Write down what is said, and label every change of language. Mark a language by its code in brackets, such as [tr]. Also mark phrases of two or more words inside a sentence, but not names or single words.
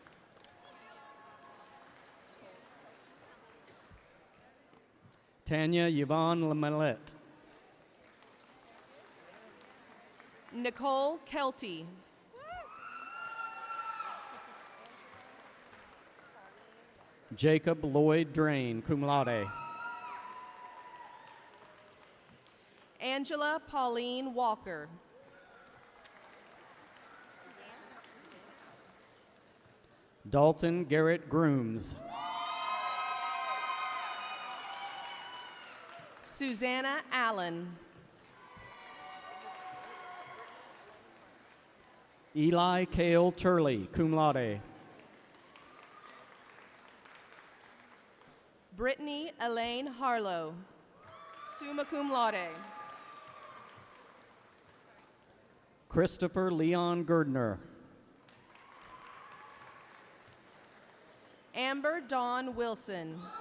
[en] Tanya Yvonne Lamalette. Nicole Kelty. Jacob Lloyd Drain, [la] cum laude. [en] Angela Pauline Walker. Dalton Garrett Grooms. Susanna Allen. Eli Cale Turley, [la] cum laude. [en] Brittany Elaine Harlow, [la] summa cum laude. [en] Christopher Leon Gerdner. Amber Dawn Wilson.